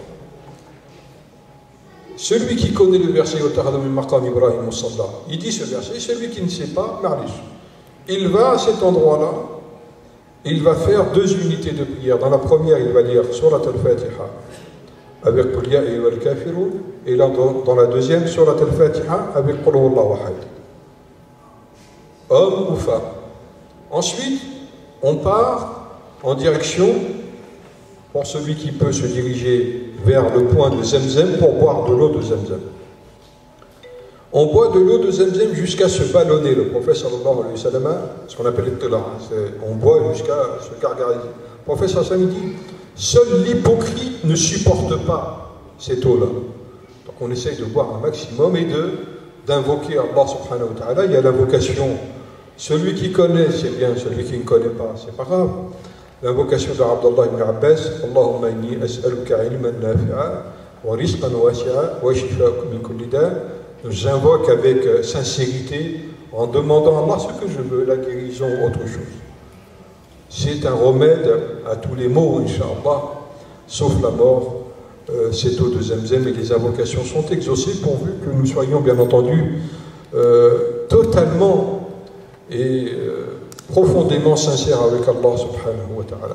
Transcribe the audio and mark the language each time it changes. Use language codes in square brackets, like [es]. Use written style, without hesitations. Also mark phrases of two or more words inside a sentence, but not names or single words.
[fr] Celui qui connaît le verset Maqam Ibrahim, il dit ce verset, celui qui ne sait pas, Marlish. Il va à cet endroit-là, il va faire 2 unités de prière. Dans la première, il va lire Surat al-Fatiha avec Qul ya ayyuhal kafirun, et là, dans la deuxième, Surat al-Fatiha avec Qul huwallahu ahad. Homme ou femme. Ensuite, on part en direction, pour celui qui peut se diriger vers le point de Zemzem pour boire de l'eau de Zemzem. On boit de l'eau de Zemzem jusqu'à se ballonner. Le prophète [ar] صلى الله عليه وسلم, [fr] ce qu'on appelle le on boit jusqu'à se gargariser. Le prophète [ar] صلى الله عليه وسلم [fr] dit, seul l'hypocrite ne supporte pas cette eau-là. Donc on essaye de boire un maximum et d'invoquer Allah [ar] سبحانه وتعالى. [fr] Il y a l'invocation, celui qui connaît, c'est bien, celui qui ne connaît pas, c'est pas grave. L'invocation de [ar] Abdullah ibn Abbas, اللهم إني أسألك علما نافعا ورزقا واسعا وشفاء من كل داء'. [fr] J'invoque avec sincérité, en demandant à Allah ce que je veux, la guérison ou autre chose. C'est un remède à tous les maux, Inch'Allah, sauf la mort. Cette eau de Zemzem et les invocations sont exaucées pourvu que nous soyons, bien entendu, totalement et profondément sincères avec Allah [ar] سبحانه وتعالى.